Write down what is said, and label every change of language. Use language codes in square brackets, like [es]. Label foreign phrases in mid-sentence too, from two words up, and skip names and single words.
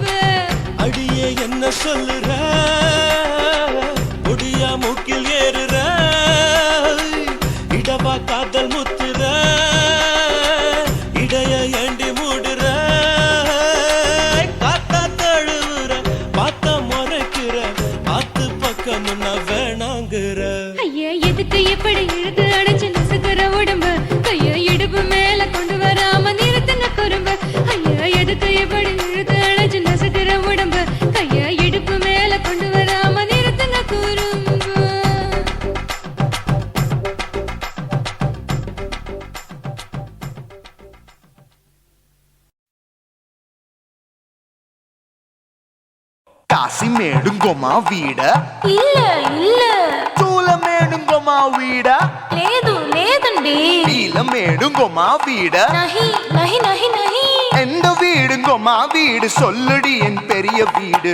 [ta] அடியே என்ன சொல்லுற ஒடியா மூக்கில் ஏறுற இடவா காதல் முத்துற இடைய ஏண்டி மூடுற காத்தா தழுவுற பார்த்த முறைக்கிற ஆத்து பக்கம் நான் வேணாங்குற ஐயா எதுக்கு இப்படி இழுத்து அணைச்சு நசுக்குற உடம்ப ஐயா இடுப்பு மேல கொண்டு வராம நிறுத்துங்க குறும்ப ஐயா எதுக்கு இப்படி இழுத்து அணைச்சு நசுக்குற உடம்ப ஐயா இடுப்பு மேல கொண்டு வராம நிறுத்துங்க குறும்ப காசிமேடுங்கோமா வீட இல்ல இல்ல சூளைமேடுங்கோமா வீட [te] లేదు లేదండి [ta] நீலமேடுங்கோமா வீட [hi] नहीं नहीं नहीं नहीं [ta] எந்த வீடுங்கோமா வீடு சொல்லுடி என் பெரிய வீடு